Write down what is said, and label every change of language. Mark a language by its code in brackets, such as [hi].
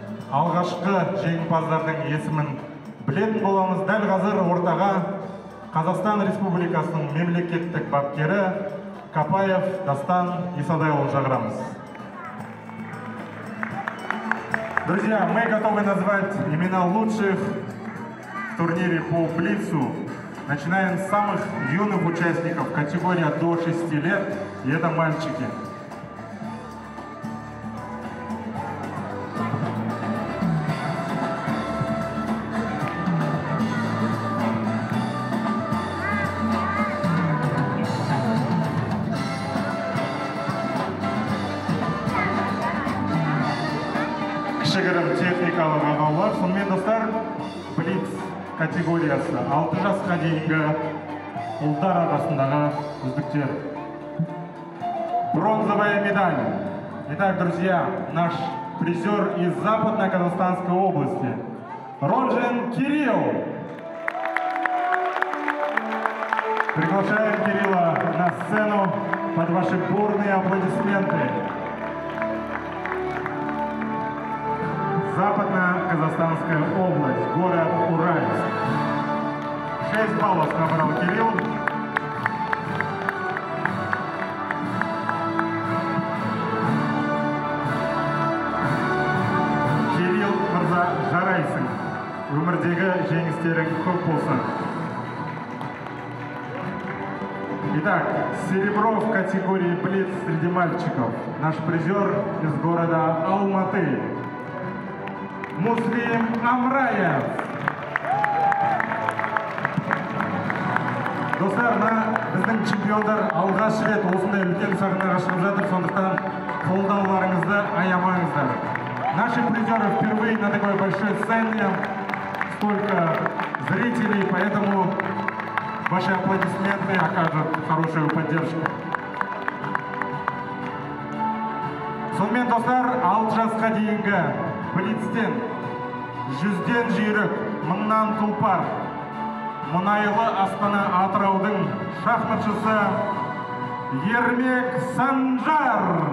[kk] Алғашқы жеңімпаздардың есімін білетін боламыз. Дәл қазір ортаға Қазақстан Республикасының мемлекеттік бапкері Капаев Дастан Исадайұлын шақырамыз. [ru] Друзья, мы готовы назвать имена лучших в турнире по Блицу. Начинаем с самых юных участников, категория до 6 лет, и это мальчики. [kk] Кішігірім техникалық ағаулар. Сонымен достар, Блиц категориясы 6 жасқа дейінгі ұлдар арасындағы үздіктер. [ru] Бронзовая медаль. Итак, друзья, наш призер из Западно-Казахстанской области Ронжин Кирилл. Приглашаем Кирилла на сцену под ваши бурные аплодисменты. Западно-Казахстанская область, город Уральск. 6 баллов набрал Кирилл. [kk] Кирилл мырза, жарайсың. Өмірдегі жеңістерің көп болсын. [ru] Итак, серебро в категории Блиц среди мальчиков. Наш призер из города Алматы. Муслим Амраев. [kk] Достар, біздің чемпиондар алғаш рет осындай үлкен сахнаға шығып жатыр, сондықтан қолдауларыңызды аямаңыздар. [ru] Наши призеры впервые на такой большой сцене, столько зрителей, поэтому ваши аплодисменты окажут хорошую поддержку. [kk] Сонымен достар, 6 жасқа дейінгі Блицтен 100-ден жүйрік, 1000-нан тұлпар, мұнайлы Астана Атыраудың шахматшысы Ермек Санжар.